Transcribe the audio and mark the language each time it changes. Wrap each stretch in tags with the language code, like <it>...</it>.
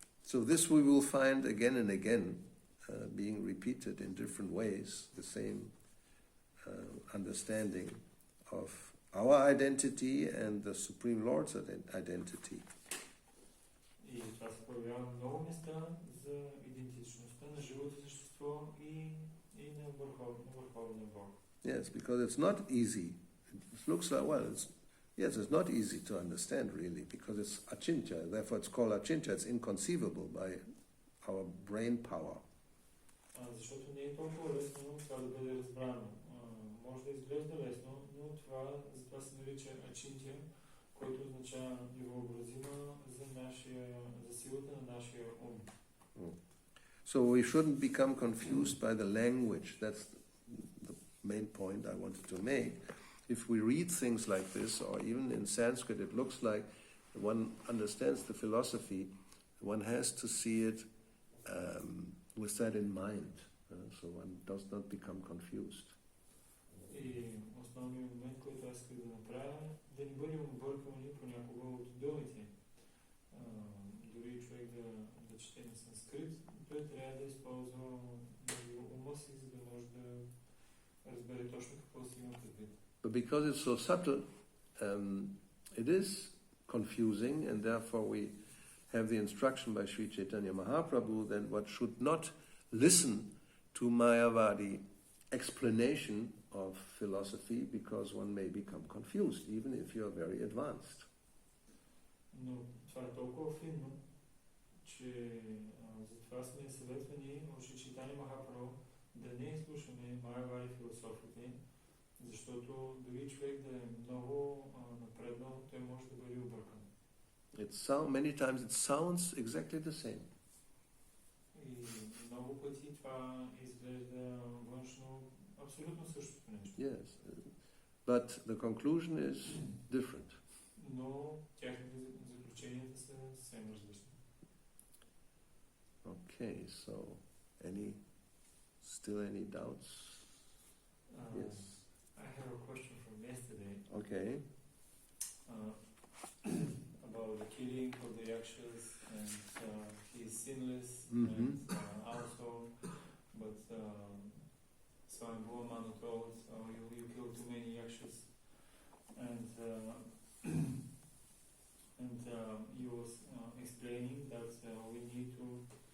<en>So this we will find again and again being repeated in different ways, the same understanding of our identity and the Supreme Lord's identity.</en> <bg>И това се появява много места за идентичността на живото същество и на върховния Бог.</bg> <en>Yes, because it's not easy. It looks like, well, it's not easy to understand really, because it's achintya. Therefore it's called achintya. It's inconceivable by our brain power.</en> <bg>Защото не е толкова лесно това да бъде разбрано. Може да изглежда лесно, но затова се нарича ачинтия, който означава невъобразима за силата на нашия ум.</bg> <en>So we shouldn't become confused by the language. That's the main point I wanted to make. If we read things like this, or even in Sanskrit, it looks like one understands the philosophy, one has to see it with that in mind, so one does not become confused.</en> <bg>И основният момент, който аз исках да направя, да не бъдем обърквани понякога от думите. Дори човек да чете на санскрит, той трябва да използва ума си, за да може да разбере точно какво си има предвид.</bg> <en>But because it's so subtle, it is confusing, and therefore we have the instruction by Sri Chaitanya Mahaprabhu that one should not listen to Mayavadi explanation of philosophy, because one may become confused, even if you are very advanced.</en> <bg>Но това е толкова финно, че затова сме съветвани от Шри Чайтания Махапрабху да не слушаме Майявади философите, защото дори човек да е много напреднал, той може да бъде объркан.</bg> <en>Many times it sounds exactly the same.</en> <bg>И много пъти това изглежда външно абсолютно същото нещо.</bg> <en>Yes, but the conclusion is different.</en> <bg>Но тяхните заключенията са съвсем различни.</bg> <en>Okay, so still any doubts? Yes. I have a question from yesterday. Okay. About the killing of the yakshas, and he is sinless, and also, but Swami Bhuamana told, you killed too many yakshas, and he was explaining that we need to</en>